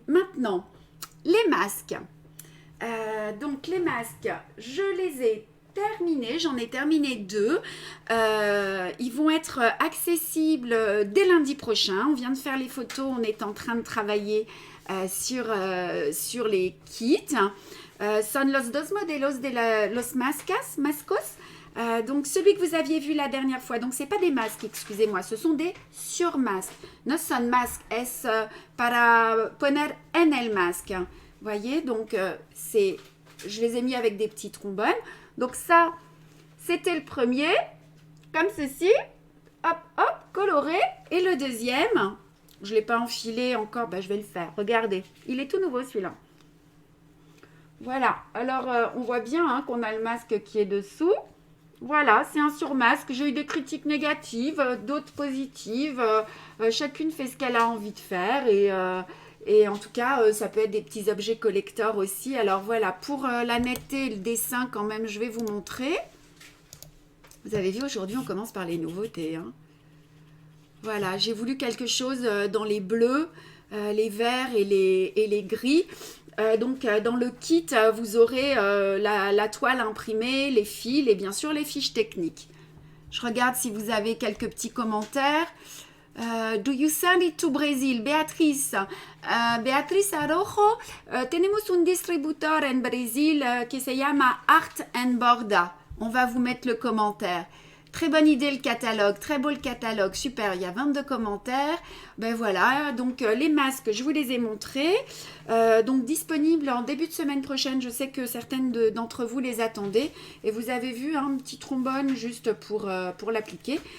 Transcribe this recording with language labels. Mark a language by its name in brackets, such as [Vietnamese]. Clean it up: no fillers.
[French] Maintenant, les masques. Donc les masques, je les ai terminés, j'en ai terminé 2. Ils vont être accessibles dès lundi prochain. On vient de faire les photos, on est en train de travailler sur les kits. [Spanish] Son los dos modelos de los mascos. [French] Donc celui que vous aviez vu la dernière fois, donc c'est pas des masques, excusez-moi, ce sont des surmasques. [Spanish] No son masques, es para poner en el masque. [French] Voyez, donc je les ai mis avec des petits trombones. Donc ça, c'était le premier, comme ceci, hop, hop, coloré. Et le deuxième, je ne l'ai pas enfilé encore, je vais le faire. Regardez, il est tout nouveau celui-là. Voilà, alors on voit bien qu'on a le masque qui est dessous. Voilà, c'est un surmasque. J'ai eu des critiques négatives, d'autres positives. Chacune fait ce qu'elle a envie de faire et en tout cas, ça peut être des petits objets collector aussi. Alors voilà, pour la netteté et le dessin quand même, je vais vous montrer. Vous avez vu, aujourd'hui, on commence par les nouveautés. Hein. Voilà, j'ai voulu quelque chose dans les bleus, les verts et les gris. Donc dans le kit, vous aurez la toile imprimée, les fils et bien sûr les fiches techniques. Je regarde si vous avez quelques petits commentaires. [English] Do you send it to Brazil? [Spanish] Beatriz Arojo, tenemos un distribuidor en Brasil que se llama Art and Borda. [French] On va vous mettre le commentaire. Très bonne idée le catalogue, très beau le catalogue, super, il y a 22 commentaires. Ben voilà, donc les masques, je vous les ai montrés. Donc disponibles en début de semaine prochaine, je sais que certaines d'entre vous les attendaient. Et vous avez vu un petit trombone juste pour l'appliquer.